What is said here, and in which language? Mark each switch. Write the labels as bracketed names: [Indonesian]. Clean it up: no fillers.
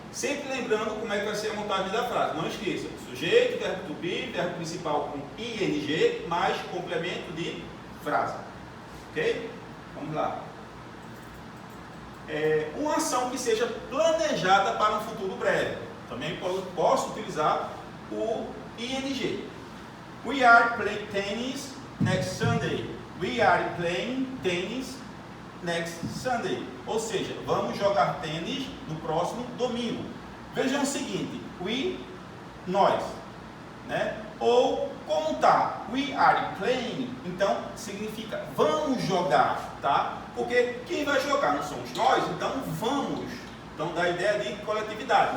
[Portuguese] Sempre lembrando como é que vai ser a montagem da frase. Não esqueça, sujeito, verbo to be, verbo principal com ing, mais complemento de frase. Ok? Vamos lá. Uma ação que seja planejada para um futuro breve. Também posso utilizar o ing. [English] We are playing tennis next Sunday. We are playing tennis next Sunday. [Portuguese] Ou seja, vamos jogar tênis no próximo domingo. Vejam o seguinte, we, nós, né? Ou como tá, [English] we are playing, [Portuguese] então significa vamos jogar, tá? Porque quem vai jogar não somos nós, então vamos. Então dá a ideia de coletividade.